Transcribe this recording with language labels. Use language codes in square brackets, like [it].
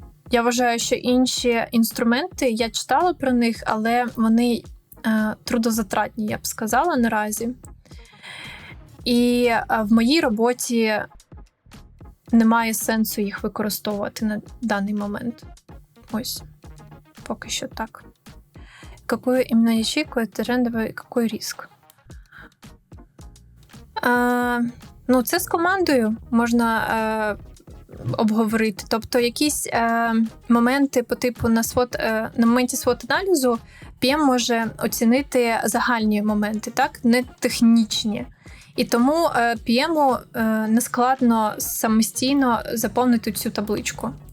[uk] Я вважаю, що інші інструменти, я читала про них, але вони трудозатратні, я б сказала, наразі. І в моїй роботі немає сенсу їх використовувати на даний момент. Ось, поки що так. [ru] Какую именно ячейку, это трендовый, какой риск? [uk] Це з командою можна обговорити. Тобто якісь моменти по типу на моменті SWOT-аналізу PM може оцінити загальні моменти, так? Не технічні. І тому PM не складно самостійно заповнити цю табличку.